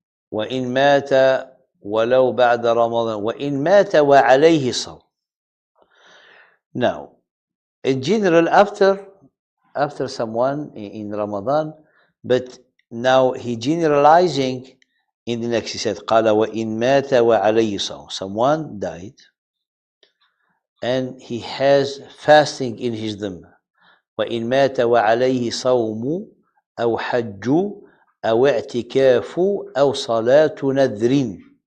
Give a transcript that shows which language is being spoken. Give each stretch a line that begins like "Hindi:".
Arabic: وإن مات ولو بعد رمضان وإن مات وعليه صوم.
English: Now, in general, after someone in Ramadan, but now he generalizing in the next, he said
Arabic: قال وإن مات وعليه صوم.
English: Someone died and he has fasting in his dhimma.
Arabic: وإن مات وعليه صوم أو حج أو اعتكاف أو صلاة نذر.